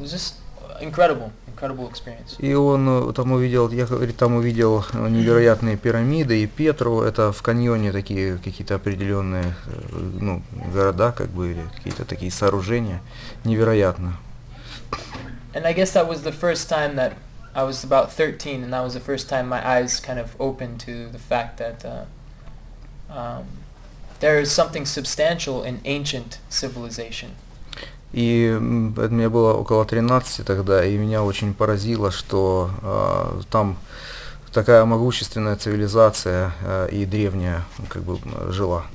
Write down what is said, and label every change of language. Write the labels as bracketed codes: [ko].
[en] It was just incredible experience. [ru] И он там увидел, там увидел невероятные пирамиды и Петру. Это в каньоне такие какие-то определенные, города, или какие-то такие сооружения. Невероятно. [en] And I guess that was the first time that I was about 13, and that was the first time my eyes kind of opened to the fact that there is something substantial in ancient civilization. [ru] И мне было около 13 тогда, и меня очень поразило, что там такая могущественная цивилизация и древняя жила.